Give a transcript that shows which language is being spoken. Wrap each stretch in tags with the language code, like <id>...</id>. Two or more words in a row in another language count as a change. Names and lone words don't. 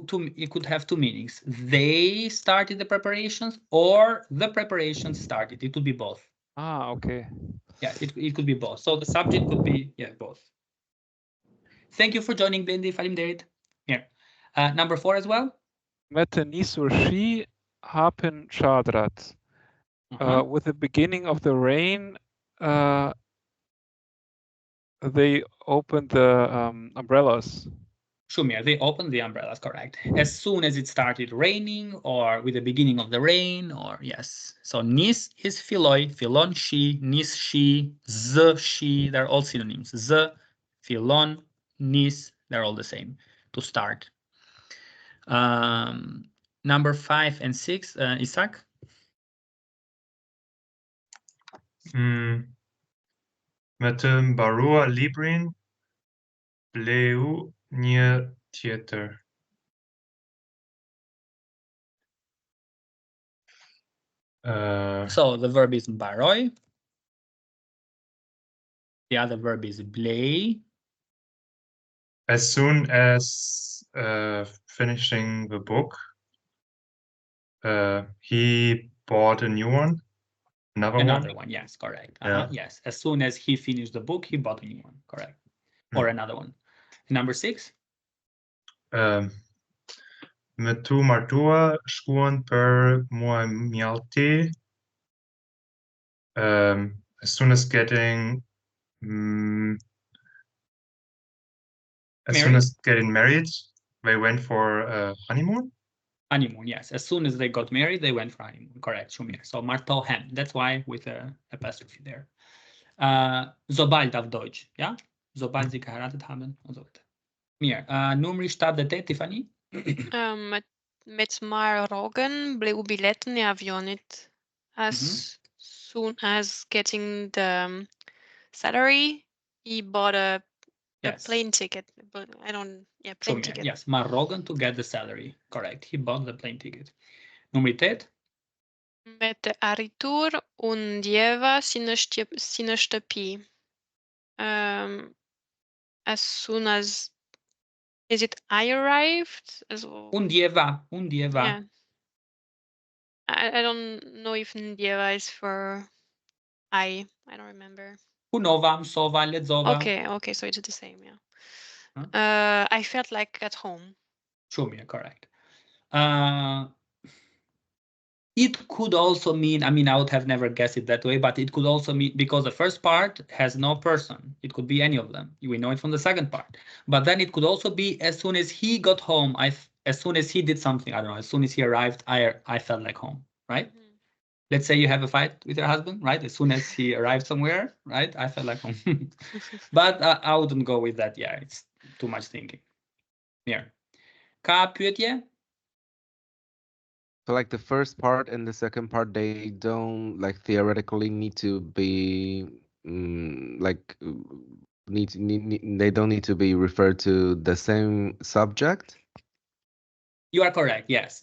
<en>It could have two meanings. They started the preparations, or the preparations started. It could be both. Ah, okay. Yeah, it could be both. So the subject could be both. Thank you for joining, Blindy. Faleminderit. Here, number 4 as well.</en> <sq>Me të nisur shi hapen çadrat.</sq> <en>With the beginning of the rain, they opened the umbrellas. Shumir, they opened the umbrellas, correct. As soon as it started raining, or with the beginning of the rain, or yes.</en> <sq>So nis is philoi, philon shi, nis shi, z shi,</sq> <en>they're all synonyms. Z, philon, nis, they're all the same to start. Number 5 and 6, Isaac?</en> <sq>Me të mbaruar librin, bleu një tjetër.</sq> <en>So the verb is mbaroi. The other verb is blei. As soon as finishing the book, he bought a new one. Another one, yes, correct. Yeah. Yes, as soon as he finished the book, he bought a new one, correct. Or another one. Number 6.</en> <sq>Me tu martua shkuan për muaj mjalti.</sq> <en>As soon as getting married, they went for a honeymoon. Honeymoon, yes. As soon as they got married, they went for honeymoon. Correct, Shumir. So martohem. That's why with a apostrophe there.</en> <de>Sobald auf Deutsch, ja? Sobald sie geheiratet haben und so weiter.</de> <sq>Mir, numri 7 dhe 8, Tiffany? Me të marrë rrogën, bleu biletën e avionit.</sq> <en>As soon as getting the salary, he bought a plane ticket. But I don't, plane ticket. Yes,</en> <sq>marrë rrogën</sq> <en>to get the salary. Correct, he bought the plane ticket.</en> <sq>Numri 8? Me të arritur, unë ndjeva si në shtëpi.</sq> <en>As soon as, is it I arrived?</en> <sq>Undjeva.</sq> <en>Yeah. I don't know if ndjeva is for I don't remember.</en> <sq>Punova, msova, ledzova.</sq> <en>Okay, so it's the same, yeah. I felt like at home. Shumir, correct. It could also mean, I mean, I would have never guessed it that way, but it could also mean, because the first part has no person. It could be any of them. We know it from the second part. But then it could also be as soon as he got home, as soon as he did something, I don't know, as soon as he arrived, I felt like home, right? Let's say you have a fight with your husband, right? As soon as he arrived somewhere, right? I felt like home. But I wouldn't go with that. Yeah, it's too much thinking. Yeah.</en> <sq>Ka pyetje?</sq> <en>So like the first part and the second part, they don't like theoretically need to be like they don't need to be referred to the same subject? You are correct, yes.</en>